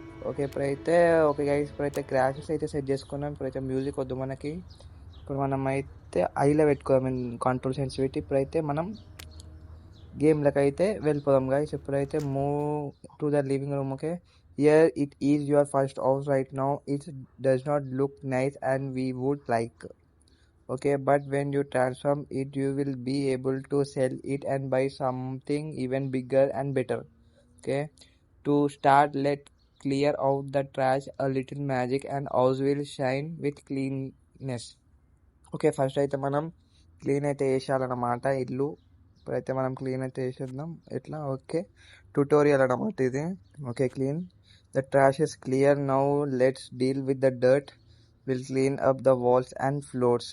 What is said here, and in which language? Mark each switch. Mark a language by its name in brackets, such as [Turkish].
[Telugu] Okay guys, ఇప్పుడైతే graphics అయితే set చేసుకున్నాం. ఇప్పుడైతే మ్యూజిక్ వద్దు మనకి. ఇప్పుడు మనం అయితే ఐలో పెట్టుకోదాం కంట్రోల్ సెన్సిటివిటీ. ఇప్పుడైతే మనం గేమ్లకు అయితే వెళ్ళిపోదాం గైస్. ఇప్పుడైతే [English] Move to the living room. Okay, here it is your first house right now. It does not look nice and we would like. Okay, but when you transform it, you will be able to sell it and buy something even bigger and better. Okay, to start, let's clear out the trash, a little magic, and house will shine with cleanness. [Telugu] Okay, first అయితే మనం clean అయితే వేసేయాలన్నమాట ఇల్లు. ఇప్పుడైతే మనం clean అయితే వేసేద్దాం. ఎట్లా? Okay, tutorial అన్నమాట ఇది. [English] Okay, clean the trash is clear. Now let's deal with the dirt. Will clean up the walls and floors.